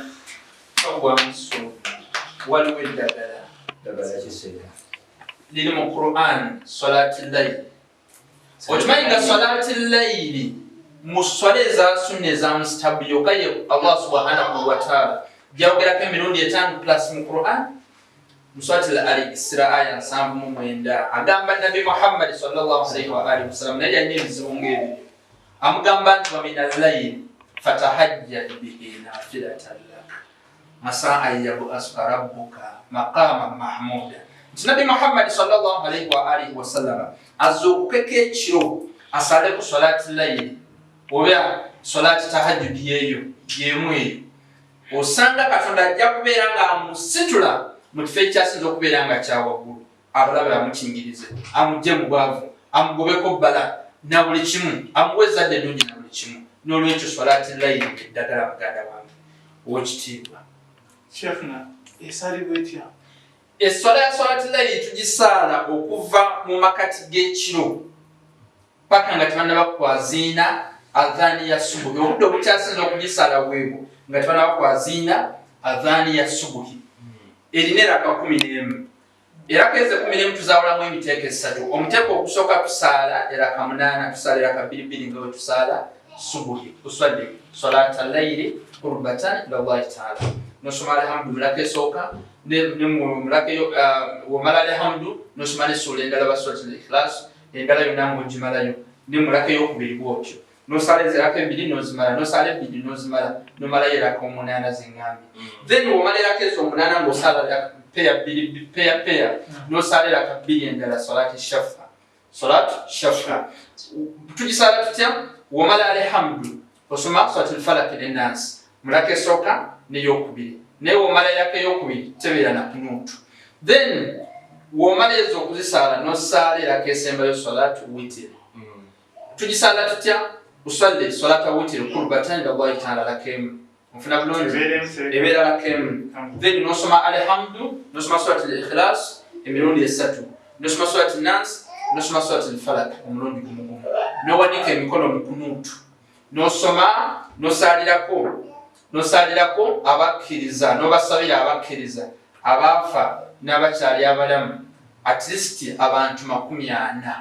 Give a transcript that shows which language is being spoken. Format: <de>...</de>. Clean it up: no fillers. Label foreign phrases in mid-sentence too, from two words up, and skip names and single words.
<lg>Awamso waliwo eddagala liri mu Quran</lg> <ar>صلاة الليل.</ar> <lg>Okimanyi nga</lg> <ar>صلاة الليل</ar> <lg>mu swala eza sunna eza mustahabu yokka ye</lg> <ar>الله سبحانه وتعالى</ar> <lg>gyayogerako emirundi 5 plus mu Quran mu swati al-Isra aya 79 agamba Nabi Muhammad</lg> <ar>صلى الله عليه وآله وسلم</ar> <lg>naye yalina ebizibu ng'ebyo amugamba nti</lg> <ar>ومن الليل فتهجد به نافلة لك عسى أن يبعثك ربك مقاما محمودا.</ar> <lg>Nabi Muhammad</lg> <ar>صلى الله عليه وآله وسلم</ar> <lg>azokukeka ekiro asale ku</lg> <ar>صلاة الليل</ar> <lg>oba</lg> <ar>صلاة التهجد</ar> <lg>yeyo yemu eyo osanga Katonda ajja kubeera nga amusitula mu kifo ekyasinza okubeera nga kyawaggulu abalabe amukingirize amugye mu bwavu amugobeko bbala na buli kimu amuwe ezzadde eddungi na buli kimu. N'olwekyo</lg> <ar>صلاة الليل</ar> <lg>eddagala muganda wange ow'ekitiibwa Sheikhna esalibwa etya? Essola ya</lg> <ar>صلاة الليل</ar> <lg>tugisaala okuva mu makati g'ekiro paka nga tebannaba kwaziina adhaani ya subuhi. Obudde obukyasinza okugisaala bwebwo nga tebannaba kwaziina adhaani ya subuhi. Erina eraka 11. Eraka ezo 11 tuzaawulamu emiteeko esatu. Omuteeko okusooka tusaala eraka 8, tusaala eraka 2 nga bwe tusaala subuhi.</lg> <ar>Tuswadde صلاة الليل قربة إلى الله تعالى.</ar> <lg>Nosoma alhamdu mulaka esooka ne mulaka yo wamala alhamdu nosoma ne sura endala basuratul ikhlas endala yonna ng'ogimalayo ne mulaka y'okubiri bwotyo nosala eziraka 2 nozimala nosala 2 nozimala nomala eraka 8 z'engambi. Then wamala eraka ezo 8 ng'osala peya nosala eraka 2 endala</lg> <ar>صلاة الشفع.</ar> <lg>Tugisala tutya? Wamala alhamdu osoma suratul falaq n'ennas mulaka esooka n'eyokubiri naye womala eraka eyokubiri tebeera na kunuutu. Then womala ezo okuzisaala nosaala eraka esembayo</lg> <ar>صلاة الوتر.</ar> <lg>Tugisaala tutya?</lg> <ar>أصلي صلاة الوتر قربة إلى الله تعالى</ar> <lg>lakemu ofuna bulungi ebeera lakemu. Then nosoma alhamdu nosoma suratul ikhlas emirundi 3 nosoma suratul nas nosoma suratul falaq omulundi gumu nowanika emikono mu kunuutu nosoma nosaalirako abakkiriza n'obasabira abakkiriza abaafa n'abakyali abalamu</lg> <en>at least</en> <lg>abantu 40.</lg>